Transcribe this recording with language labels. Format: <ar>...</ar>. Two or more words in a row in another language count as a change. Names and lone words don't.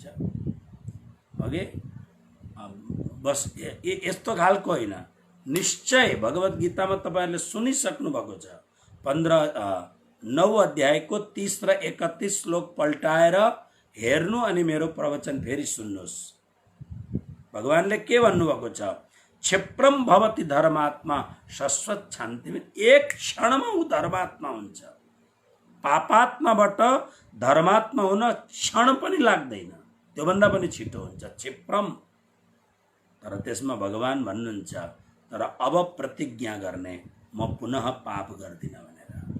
<ne>ओके, बस यस्तो खालको होइन। निश्चय भगवत गीतामा तपाईहरुले सुनिसक्नु भएको छ। 9 अध्यायको 30 र 31 श्लोक पल्टाएर हेर्नु अनि मेरो प्रवचन फेरि सुन्नुहोस्। भगवानले के भन्नुभएको छ?</ne> <sa>क्षिप्रम भवति धर्मात्मा शाश्वत शान्ति।</sa> <ne>एक क्षणमा ऊ धर्मात्मा हुन्छ। पापात्माबाट धर्मात्मा हुन क्षण पनि लाग्दैन, त्योभन्दा पनि छिटो हुन्छ, क्षिप्रम। तर त्यसमा भगवान भन्नुहुन्छ, तर अब प्रतिज्ञा गर्ने म पुनः पाप गर्दिनँ भनेर।</ne>